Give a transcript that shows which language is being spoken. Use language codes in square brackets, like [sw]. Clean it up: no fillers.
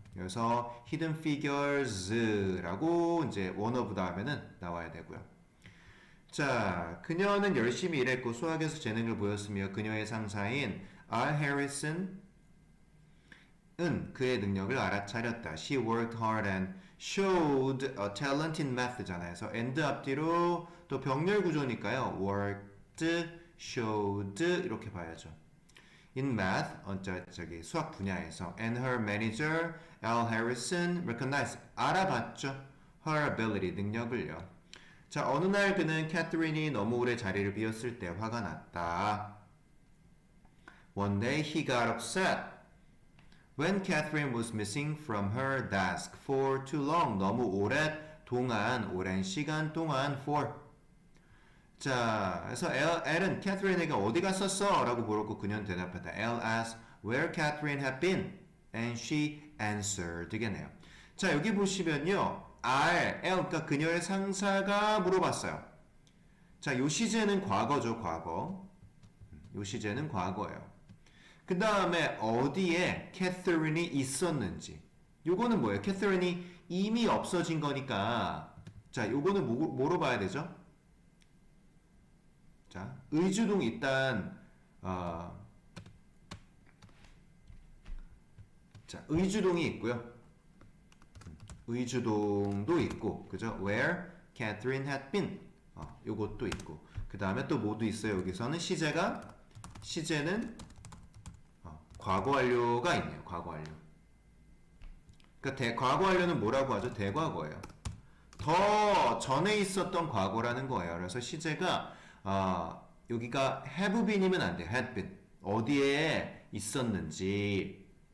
[ko] 그래서 hidden figures라고 이제 one of 다음에는 나와야 되고요. 자, 그녀는 열심히 일했고 수학에서 재능을 보였으며 그녀의 상사인 R. Harrison은 그의 능력을 알아차렸다. [en] She worked hard and showed a talent in math잖아요. [ko] 그래서 and 앞뒤로 또 병렬 구조니까요. worked, showed 이렇게 봐야죠. [en] In math, [ko] 저기 수학 분야에서 [en] and her manager L. Harrison recognized [ko] 알아봤죠. [en] her ability [ko] 능력을요. 자, 어느 날 그는 캐서린이 너무 오래 자리를 비웠을 때 화가 났다. [en] One day he got upset when Catherine was missing from her desk for too long. [ko] 너무 오랜 시간 동안 for. 자, 그래서 L은 캐서린에게 어디 갔었어? 라고 물었고 그녀는 대답했다. [en] L asked where Catherine had been and she answered 이겠네요. [ko] 자, 여기 보시면요. L, 그러니까 그녀의 상사가 물어봤어요. 자, 요 시제는 과거죠, 과거. 요 시제는 과거예요. 그 다음에 어디에 캐서린이 있었는지. 요거는 뭐예요? 캐서린이 이미 없어진 거니까. 자, 요거는 뭐로 봐야 되죠? 자, 의주동 일단, 자, 의주동이 있고요. 의주동도 있고, 그죠? [en] Where Catherine had been. [ko] 요것도 있고. 그 다음에 또 뭐도 있어요. 여기서는 시제는 과거 완료가 있네요. 과거 완료. 그러니까 과거 완료는 뭐라고 하죠? 대과거예요. 더 전에 있었던 과거라는 거예요. 그래서 시제가 여기가 [en] have been [ko] 이면 안 돼요. [en] had been. [ko] 어디에 있었는지.